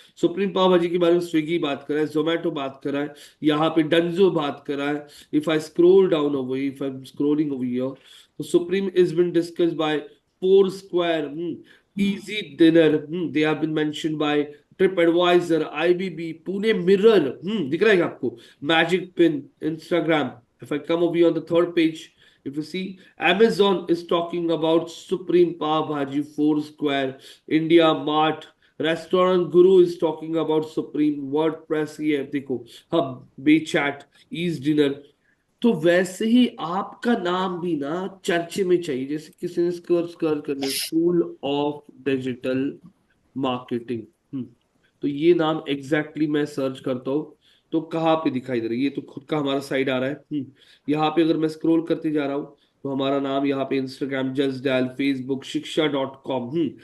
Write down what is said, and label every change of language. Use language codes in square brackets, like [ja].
[hi] Supreme पाव भाजी के बारे में स्विगी बात कर रहा है, जोमेटो बात कर रहा है, यहाँ पे डंजो बात कर रहा है। [en] if I scroll down over, if I am scrolling over here, तो Supreme is been discussed by Foursquare, EazyDiner, they have been mentioned by TripAdvisor, IBB, Pune Mirror, [hi] दिख रहा है क्या आपको? Magic pin, Instagram. [en] if I come over on the third page, if you see, Amazon is talking about Supreme Pav Bhaji, Foursquare, India Mart, Restaurant Guru is talking about Supreme, WordPress, [hi] ये देखो, [en] Hub, WeChat, is dinner. [hi] तो वैसे ही आपका नाम भी ना चर्चे में चाहिए। जैसे किसी ने स्कोर स्कोर कर लिया, स्कूल ऑफ डिजिटल मार्केटिंग, तो ये नाम एग्जैक्टली मैं सर्च करता हूँ तो कहाँ पे दिखाई दे रहा है? ये तो खुद का हमारा साइड आ रहा है। यहाँ पे अगर मैं स्क्रॉल करते जा रहा हूँ तो हमारा नाम यहाँ पे इंस्टाग्राम जस्ट डायल, फेसबुक शिक्षा.com।